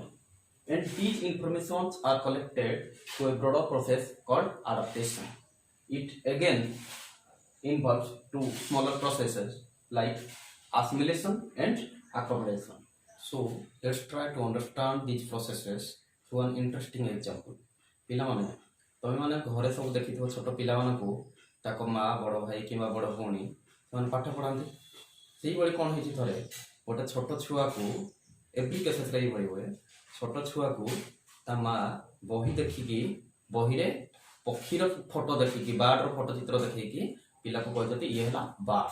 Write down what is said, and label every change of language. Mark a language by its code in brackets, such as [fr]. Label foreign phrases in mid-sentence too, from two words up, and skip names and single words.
[en] And these informations are collected through a broader process called adaptation. It again involves 2 smaller processes like assimilation and accommodation. So let's try to understand these processes through an interesting example. [or] ପିଲାମାନେ ତମେ ମାନେ ଘରେ ସବୁ ଦେଖିଥିବ ଛୋଟ ପିଲାମାନଙ୍କୁ ତାଙ୍କ ମା ବଡ଼ ଭାଇ କିମ୍ବା ବଡ଼ ଭଉଣୀ ସେମାନେ ପାଠ ପଢ଼ାନ୍ତି। ସେଇଭଳି କ'ଣ ହେଇଛି, ଥରେ ଗୋଟେ ଛୋଟ ଛୁଆକୁ [en] every cases [or] ଏଇଭଳି ହୁଏ। ଛୋଟ ଛୁଆକୁ ତା ମାଆ ବହି ଦେଖିକି ବହିରେ ପକ୍ଷୀର ଫଟୋ ଦେଖିକି ବାର୍ଡର ଫଟୋ ଚିତ୍ର ଦେଖେଇକି ପିଲାକୁ କହିଛନ୍ତି ଇଏ ହେଲା ବାର୍ଡ।